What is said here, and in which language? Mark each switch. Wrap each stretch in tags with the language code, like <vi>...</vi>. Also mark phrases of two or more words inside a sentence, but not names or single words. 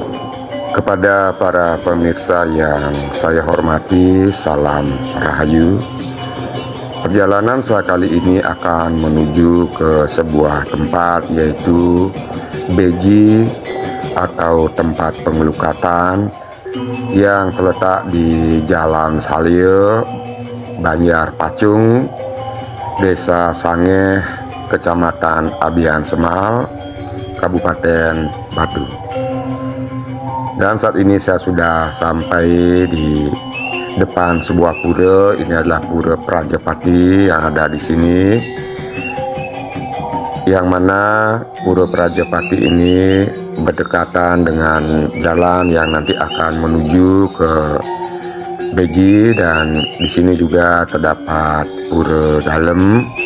<id>Kepada para pemirsa yang saya hormati, salam rahayu. Perjalanan saya kali ini akan menuju ke sebuah tempat, yaitu Beji atau tempat pengelukatan yang terletak di Jalan Salye, Banjar Pacung, Desa Sangeh, Kecamatan Abian Semal, Kabupaten Batu. Dan saat ini saya sudah sampai di depan sebuah pura. Ini adalah Pura Prajapati yang ada di sini. Yang mana Pura Prajapati ini berdekatan dengan jalan yang nanti akan menuju ke Beji, dan di sini juga terdapat pura dalam.</id>